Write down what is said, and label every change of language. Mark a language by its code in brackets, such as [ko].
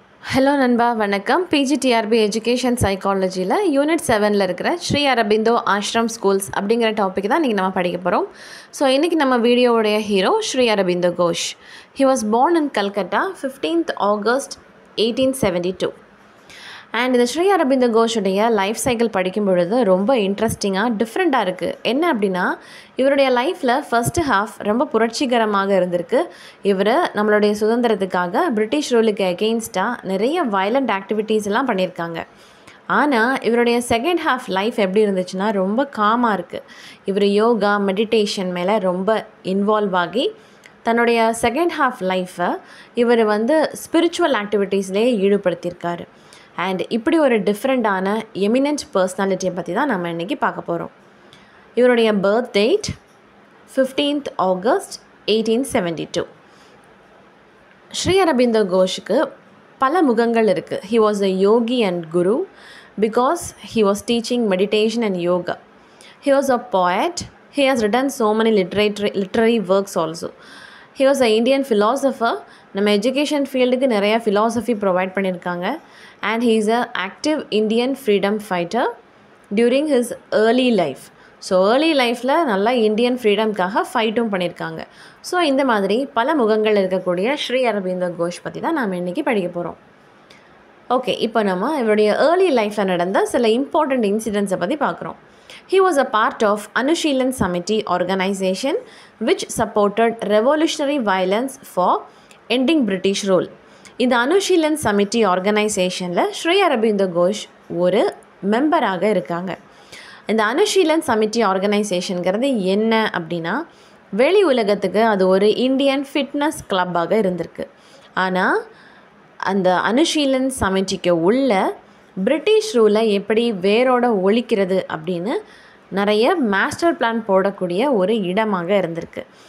[ta] Hello நண்பா வணக்கம் PGTRB education சைக்காலஜியில் unit 7ல் இருக்கிற ஸ்ரீ அரபிந்தோ ஆஷ்ரம் ஸ்கூல்ஸ் அப்படிங்கிற டாபிக் தான் இன்றைக்கி நம்ம படிக்க போகிறோம். ஸோ இன்றைக்கி நம்ம வீடியோவுடைய hero Sri Aurobindo Ghosh. [en] He was born in Calcutta 15th August 1872. [ta] And இந்த ஸ்ரீ அரபிந்தோ கோஷுடைய லைஃப் சைக்கிள் படிக்கும் பொழுது ரொம்ப இன்ட்ரெஸ்டிங்காக டிஃப்ரெண்ட்டாக இருக்குது. என்ன அப்படின்னா, இவருடைய லைஃப்பில் ஃபஸ்ட்டு ஹாஃப் ரொம்ப புரட்சிகரமாக இருந்திருக்கு. இவர் நம்மளுடைய சுதந்திரத்துக்காக பிரிட்டிஷ் ரூலுக்கு எகெயின்ஸ்டாக நிறைய வயலண்ட் ஆக்டிவிட்டீஸ் எல்லாம் பண்ணியிருக்காங்க. ஆனால் இவருடைய செகண்ட் ஹாஃப் லைஃப் எப்படி இருந்துச்சுன்னா ரொம்ப காமாக இருக்குது. இவர் யோகா மெடிடேஷன் மேலே ரொம்ப இன்வால்வ் ஆகி தன்னுடைய செகண்ட் ஹாஃப் லைஃப்பை இவர் ஸ்பிரிச்சுவல் ஆக்டிவிட்டீஸ்லேயே ஈடுபடுத்தியிருக்காரு. அண்ட் இப்படி ஒரு டிஃப்ரெண்ட்டான எமினன்ட் பர்சனாலிட்டியை பற்றி தான் நம்ம இன்றைக்கி பார்க்க போகிறோம். இவருடைய birth date 15th August 1872. Sri Aurobindo கோஷுக்கு பல முகங்கள் இருக்குது. [en] He was a yogi and guru because he was teaching meditation and yoga. He was a poet. He has written so many literary works also. He was an Indian philosopher. [ta] நம்ம education ஃபீல்டுக்கு நிறைய philosophy provide பண்ணியிருக்காங்க. [en] And he is a active Indian freedom fighter during his early life. [ta] So early லைஃப்பில் நல்லா Indian ஃப்ரீடம்காக ஃபைட்டும் பண்ணியிருக்காங்க. So இந்த மாதிரி பல முகங்கள் இருக்கக்கூடிய ஸ்ரீ அரபிந்தோ கோஷ் பற்றி தான் நாம் இன்றைக்கி படிக்க போகிறோம். ஓகே, இப்போ நம்ம இவருடைய ஏர்லி லைஃப்பில் நடந்த சில இம்பார்ட்டண்ட் இன்சிடென்ட்ஸை பற்றி பார்க்குறோம். [en] He was a part of Anushilan Samiti organization which supported revolutionary violence for ending British rule. [ta] இந்த அனுஷீலன் சமிட்டி ஆர்கனைசேஷனில் ஸ்ரீ அரபிந்தோ கோஷ் ஒரு மெம்பராக இருக்காங்க. இந்த அனுஷீலன் சமிட்டி ஆர்கனைசேஷனுங்கிறது என்ன அப்படின்னா, வெளி உலகத்துக்கு அது ஒரு இந்தியன் ஃபிட்னஸ் கிளப்பாக இருந்திருக்கு. ஆனால் அந்த அனுஷீலன் சமிட்டிக்கு உள்ள பிரிட்டிஷ் ரூலை எப்படி வேரோட ஒழிக்கிறது அப்படின்னு நிறைய மாஸ்டர் பிளான் போடக்கூடிய ஒரு இடமாக இருந்திருக்கு.